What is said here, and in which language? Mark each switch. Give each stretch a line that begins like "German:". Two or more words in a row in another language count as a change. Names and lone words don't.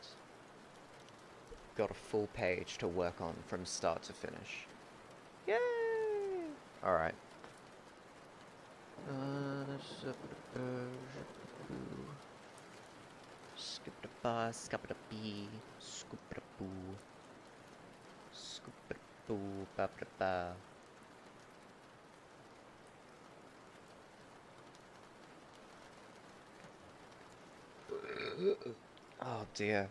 English: Got a full page to work on from start to finish. Yay! Alright. Skip the bus, skip the bee, scoop the boo, scoop the boo, ba ba ba. Oh dear.